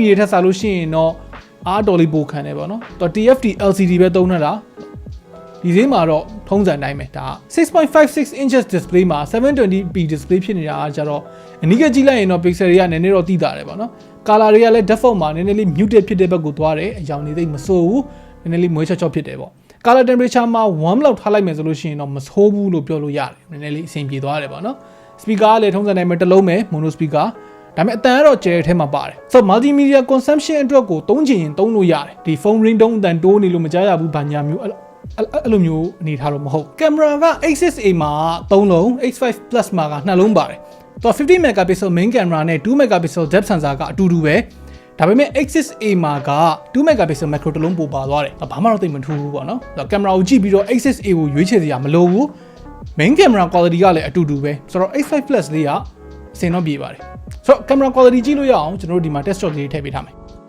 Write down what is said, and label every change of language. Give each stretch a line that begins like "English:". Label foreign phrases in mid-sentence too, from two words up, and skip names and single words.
Burmese: ထပ်စားလို့ရှိရင်တော့အားတော်လေးပိုခံတယ်ပေါ့နော်သူ
English: TFT LCD
Burmese: ပဲသုံးနေတာဒီဈေးမှာတော့ထုံးစံတိုင်းပဲဒါ
English: 6.56 inches display
Burmese: မှာ
English: 720p display
Burmese: ဖြစ်နေတာကြတော့အနီးကကြည့်လိုက်ရင်တော့ pixel တွေကနည်းနည်းတော့တိတာတယ်ပေါ့နော် color တွေကလည်း default မှာနည်းနည်းလေး muted ဖြစ်တဲ့ဘက်ကိုသွားတယ်အရောင်တွေသိမဆိုးဘူးနည်းနည်းလေးမွေးချော့ဖြစ်တယ်ပေါ့
English: color temperature
Burmese: မှာ warm လောက်ထားလိုက်မယ်ဆိုလို့ရှိရင်တော့မဆိုးဘူးလို့ပြောလို့ရတယ်နည်းနည်းလေးအဆင်ပြေသွားတယ်ပေါ့နော် speaker ကလည်းထုံးစံတိုင်းပဲတစ်လုံးပဲ
English: mono speaker
Burmese: ဒါပေမဲ့အတန်ကတော့ကျယ်ထဲမှာပါတယ်ဆိုတော့
English: multimedia consumption
Burmese: အတွက်ကိုသုံးချင်ရင်သုံးလို့ရတယ်ဒီ
English: phone ringtone
Burmese: အတန်တိုးနေလို့မကြားရဘူး ဘာညာမျိုးအဲ့လိုမျိုးအနေထားတော့မဟုတ်ကင်မရာက A6A မှာ3လုံး X5 Plus မှာက2လုံးပါတယ်တော့
English: 50 megapixel main camera
Burmese: နဲ့
English: 2 megapixel depth sensor
Burmese: ကအတူတူပဲဒါပေမဲ့ A6A မှာက
English: 2 megapixel macro
Burmese: တစ်လုံးပိုပါသွားတယ်ဘာမှတော့သိမထူးဘူးပေါ့နော်ဆိုတော့ကင်မရာကိုကြည့်ပြီးတော့ A6A ကိုရွေးချယ်စရာမလိုဘူး
English: main camera quality
Burmese: ကလည်းအတူတူပဲဆိုတော့ X5 Plus လေးကအဆင်တော့ပြေပါတယ်ဆိုတော့
English: camera quality
Burmese: ကြည့်လို့ရအောင်ကျွန်တော်တို့ဒီမှာ
English: test shot
Burmese: လေးထည့်ပေးထားမယ်